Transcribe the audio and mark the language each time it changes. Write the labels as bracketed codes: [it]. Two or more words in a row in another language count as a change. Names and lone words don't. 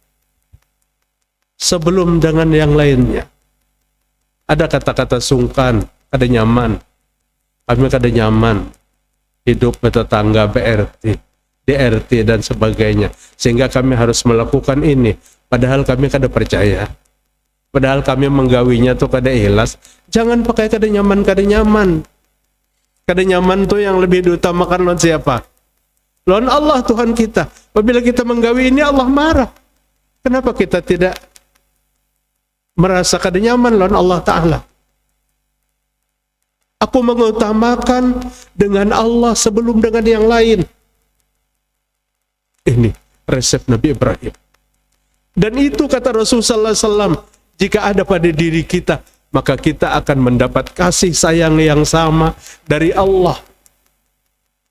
[id] Sebelum dengan yang lainnya. Ada kata-kata sungkan, ada nyaman. Kami kada nyaman hidup bertetangga BRT, DRT dan sebagainya. Sehingga kami harus melakukan ini. Padahal kami kada percaya. Padahal kami menggawinya tuh kada ikhlas. Jangan pakai kada nyaman, kada nyaman. Kada nyaman tuh yang lebih diutamakan lawan siapa? Lawan Allah Tuhan kita. Apabila kita menggawi ini Allah marah. Kenapa kita tidak merasa kada nyaman lawan Allah Ta'ala? Aku mengutamakan dengan Allah sebelum dengan yang lain. Ini resep Nabi Ibrahim. Dan itu kata Rasulullah SAW, jika ada pada diri kita, maka kita akan mendapat kasih sayang yang sama dari Allah.